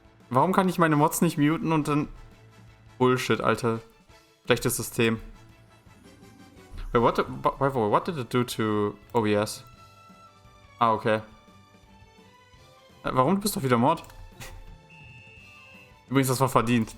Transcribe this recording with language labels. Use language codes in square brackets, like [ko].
[de] Warum kann ich meine Mods nicht muten und dann... Bullshit, Alter. Schlechtes System. [en] Wait, what did it do to OBS? Ah, okay. [de] Warum? Du bist doch wieder Mod. Übrigens, das war verdient.